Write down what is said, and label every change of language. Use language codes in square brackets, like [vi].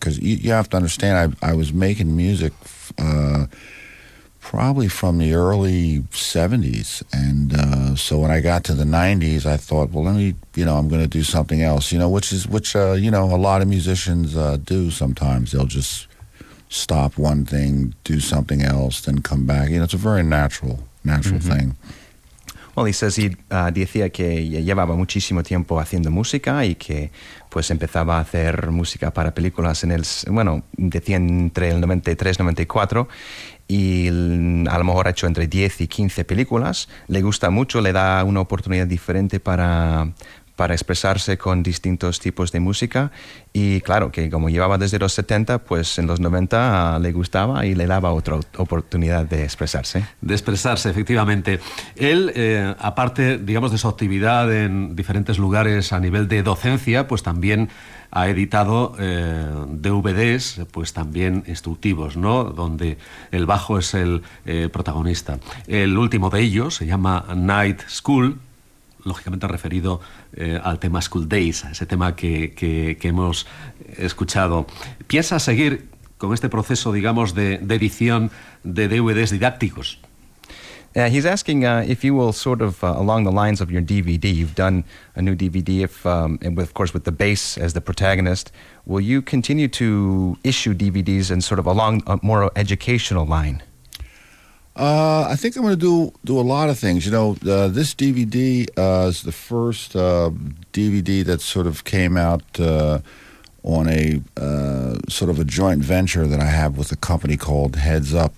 [en] Because you have to understand, I was making music probably from the early 70s. And so when I got to the 90s, I thought, well, I'm going to do something else, you know, which a lot of musicians do sometimes. They'll just stop one thing, do something else, then come back. You know, it's a very natural mm-hmm. thing. Well, he says [es] he decía que llevaba muchísimo tiempo haciendo música y que pues empezaba a hacer música para películas en el, bueno, decía entre el 93 y 94, y a lo mejor ha hecho entre 10 y 15 películas. Le gusta mucho, le da una oportunidad diferente para expresarse con distintos tipos de música. Y claro, que como llevaba desde los 70, pues en los 90 le gustaba y le daba otra oportunidad de expresarse. De expresarse, efectivamente. Él, aparte, digamos, de su actividad en diferentes lugares a nivel de docencia, pues también ha editado DVDs, pues también instructivos, ¿no?, donde el bajo es el protagonista. El último de ellos se llama Night School, lógicamente referido al tema School Days, a ese tema que hemos escuchado. ¿Piensa seguir con este proceso, digamos, de edición de DVDs didácticos? [en] He's asking if you will sort of along the lines of your DVD, you've done a new DVD, with the bass as the protagonist, will you continue to issue DVDs and sort of along a more educational line? I think I'm going to do a lot of things. You know, this DVD is the first DVD that sort of came out on a sort of a joint venture that I have with a company called Heads Up.